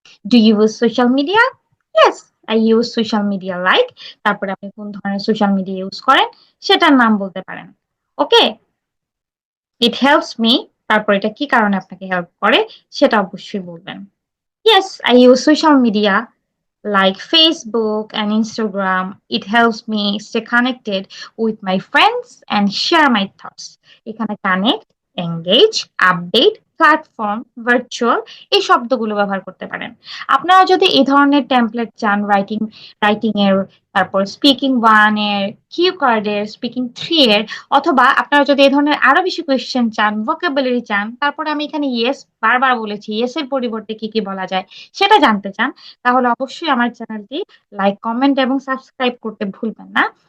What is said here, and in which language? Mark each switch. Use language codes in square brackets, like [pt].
[en] Do you use social media? Yes, I use social media like [bn] তারপরে আপনি কোন ধরনের সোশ্যাল মিডিয়া ইউজ করেন সেটার নাম বলতে পারেন। ওকে, [en] it helps me [bn] তারপর এটা কি কারণে আপনাকে হেল্প করে সেটা অবশ্যই বলবেন। [en] Yes, I use social media like Facebook and Instagram. It helps me stay connected with my friends and share my thoughts. [bn] এখানে connect, engage, update, platform, virtual এই শব্দগুলো ব্যবহার করতে পারেন। আপনারা যদি এই ধরনের টেমপ্লেট চান রাইটিং এর, তারপর স্পিকিং ওয়ান এর, কিউ কার্ডের, স্পিকিং থ্রি এর, অথবা আপনারা যদি এই ধরনের আরো বেশি কোয়েশ্চেন চান, ভোকাবুলারি চান, তারপরে আমি এখানে ইয়েস বারবার বলেছি, ইয়েস এর পরিবর্তে কি কি বলা যায় সেটা জানতে চান, তাহলে অবশ্যই আমার চ্যানেলটি লাইক, কমেন্ট এবং সাবস্ক্রাইব করতে ভুলবেন না।